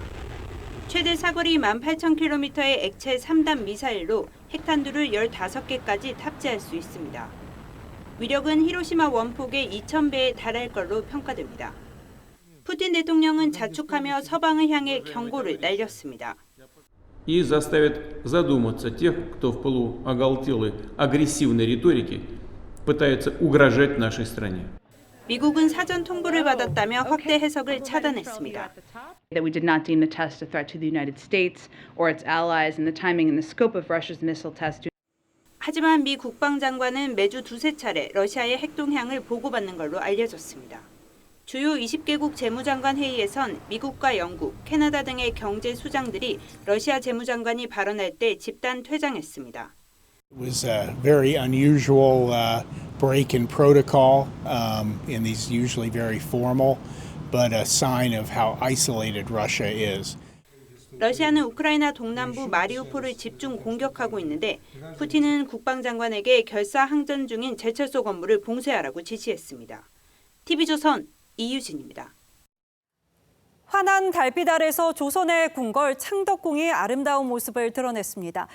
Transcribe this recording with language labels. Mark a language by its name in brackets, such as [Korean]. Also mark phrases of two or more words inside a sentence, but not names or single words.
[Korean] 최대 사거리 18,000km의 액체 3단 미사일로 핵탄두를 15개까지 탑재할 수 있습니다. 위력은 히로시마 원폭의 2,000배에 달할 걸로 평가됩니다. 푸틴 대통령은 자축하며 서방을 향해 경고를 날렸습니다. [Russian] И заставит задуматься тех, кто в пылу оголтелой агрессивной риторики пытается угрожать нашей стране. [Korean] 미국은 사전 통보를 받았다며 확대 해석을 차단했습니다. [English] That we did not deem the test a threat to the United States or its allies, and the timing and the scope of Russia's missile test. [Korean] 하지만 미 국방장관은 매주 2~3차례 러시아의 핵동향을 보고받는 걸로 알려졌습니다. 주요 20개국 재무장관 회의에선 미국과 영국, 캐나다 등의 경제 수장들이 러시아 재무장관이 발언할 때 집단 퇴장했습니다. [English] It was a very unusual break in protocol in these usually very formal, but a sign of how isolated Russia is. [Korean] 러시아는 우크라이나 동남부 마리우폴을 집중 공격하고 있는데 푸틴은 국방장관에게 결사항전 중인 제철소 건물을 봉쇄하라고 지시했습니다. TV조선 이유진입니다. 환한 달빛 아래서 조선의 궁궐 창덕궁이 아름다운 모습을 드러냈습니다.